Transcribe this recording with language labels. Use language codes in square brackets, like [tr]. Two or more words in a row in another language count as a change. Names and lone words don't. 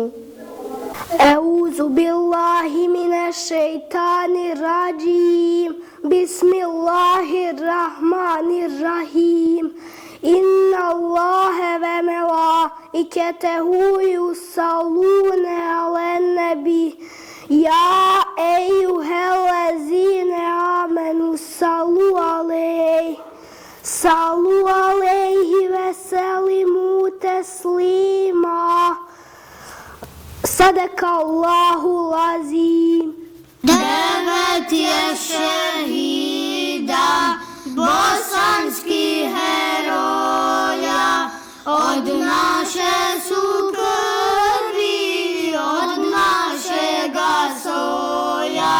[ar] أعوذ بالله من الشيطان الرجيم بسم الله الرحمن الرحيم إن الله وملائكته يصلون على النبي يا أيها الذين آمنوا صلوا عليه وسلموا تسليما. صدق الله العظيم. [bs] Devet je šehida bosanskih heroja, od naše su krvi, od našega soja.